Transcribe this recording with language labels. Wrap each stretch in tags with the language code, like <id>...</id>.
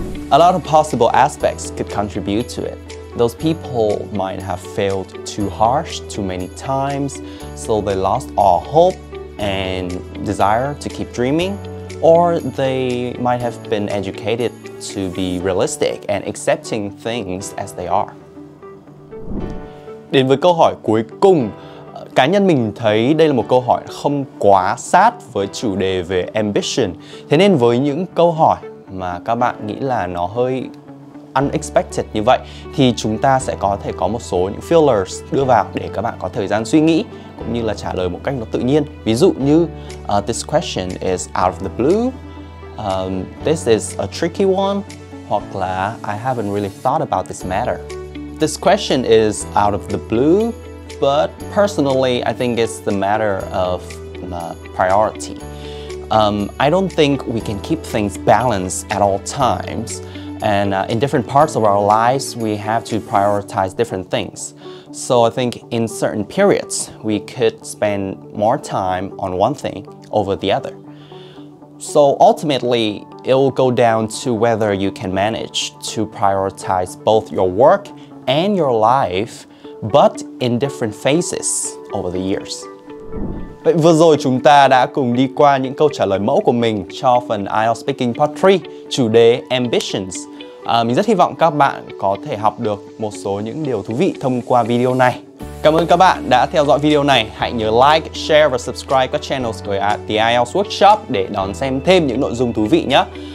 <en>A lot of possible aspects could contribute to it. Those people might have failed too harsh too many times, so they lost all hope and desire to keep dreaming, or they might have been educated to be realistic and accepting things as they are.</en> <vi>Đến với câu hỏi cuối cùng, cá nhân mình thấy đây là một câu hỏi không quá sát với chủ đề về ambition. Thế nên với những câu hỏi mà các bạn nghĩ là nó hơi unexpected như vậy thì chúng ta sẽ có thể có một số những fillers đưa vào để các bạn có thời gian suy nghĩ cũng như là trả lời một cách nó tự nhiên. Ví dụ như</vi> <en>this question is out of the blue, this is a tricky one,</en> <vi>hoặc là</vi> <en>I haven't really thought about this matter. This question is out of the blue, but personally I think it's the matter of priority. I don't think we can keep things balanced at all times. And in different parts of our lives, we have to prioritize different things. So I think in certain periods, we could spend more time on one thing over the other. So ultimately, it will go down to whether you can manage to prioritize both your work and your life, but in different phases over the years.</en> <vi>Vậy vừa rồi chúng ta đã cùng đi qua những câu trả lời mẫu của mình cho phần IELTS Speaking Part 3, chủ đề Ambitions. Mình rất hy vọng các bạn có thể học được một số những điều thú vị thông qua video này. Cảm ơn các bạn đã theo dõi video này. Hãy nhớ like, share và subscribe các channels của The IELTS Workshop để đón xem thêm những nội dung thú vị nhé.</vi>